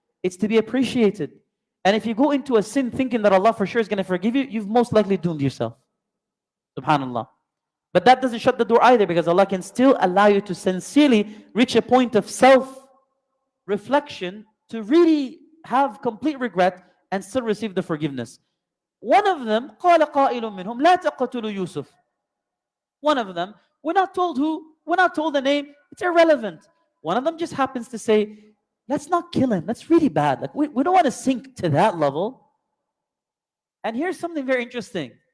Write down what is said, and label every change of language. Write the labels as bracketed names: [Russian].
[English] It's to be appreciated. And if you go into a sin thinking that Allah for sure is going to forgive you, you've most likely doomed yourself. Subhanallah. But that doesn't shut the door either, because Allah can still allow you to sincerely reach a point of self-reflection to really have complete regret and still receive the forgiveness. One of them, [Arabic] قَالَ قَائِلٌ مِّنْهُمْ لَا تَقْتُلُوا يُوسُف. [English] One of them, we're not told who, we're not told the name, it's irrelevant. One of them just happens to say, let's not kill him, that's really bad. Like we don't want to sink to that level. And here's something very interesting.